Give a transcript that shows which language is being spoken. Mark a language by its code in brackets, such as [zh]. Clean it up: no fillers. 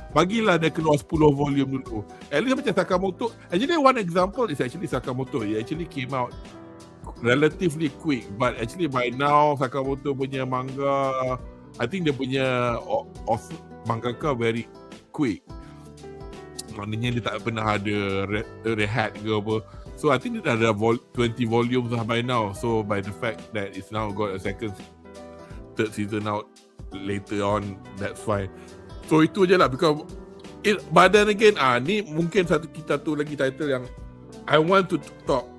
[ms] Bagilah dia keluar 10 volume dulu. [en] At least [ms] macam Sakamoto. [en] Actually one example is actually Sakamoto. It actually came out relatively quick, but actually by now Sakamoto [ms] punya manga, [en] I think [ms] dia punya mangaka [en] very quick. [ms] Maknanya dia tak pernah ada rehat ke apa. [en] So I think [ms] dia dah ada [en] 20 volumes lah by now. So by the fact that it's now got a third season out later on, that's fine. [ms] So itu je lah, [en] because but then again [ms] ni mungkin kita tu lagi title yang [en] I want to talk.